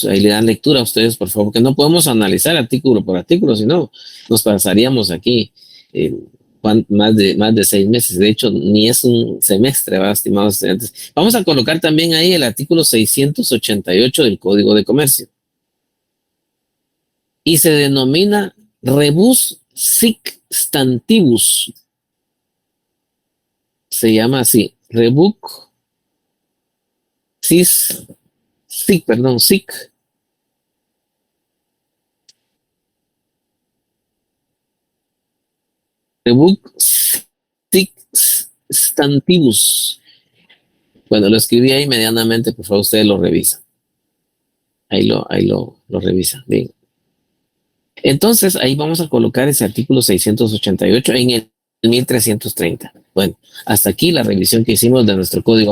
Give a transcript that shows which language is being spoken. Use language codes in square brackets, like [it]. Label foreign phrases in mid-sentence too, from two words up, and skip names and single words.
[es] Ahí le dan lectura a ustedes, por favor, que no podemos analizar artículo por artículo, sino nos pasaríamos aquí más de 6 meses. De hecho, ni es un semestre, ¿verdad, estimados estudiantes? Vamos a colocar también ahí el artículo 688 del Código de Comercio. Y se denomina [la] rebus sic stantibus. [es] Se llama así, [la] rebuc sic. Rebuc sic stantibus. [es] Bueno, lo escribí ahí medianamente, por favor, ustedes lo revisan. Ahí lo revisan. Bien. Entonces, ahí vamos a colocar ese artículo 688 en el 1330. Bueno, hasta aquí la revisión que hicimos de nuestro código.